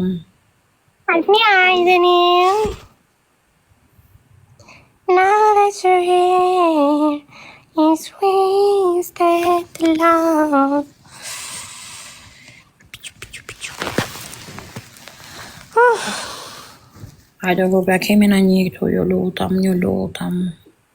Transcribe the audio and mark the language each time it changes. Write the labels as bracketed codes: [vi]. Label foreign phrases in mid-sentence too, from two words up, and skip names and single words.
[sq] Hajdeni. [en] Now that you're here, it's wasted love. [sq] Hajde grupe, kemi në një këtu, ju lutam.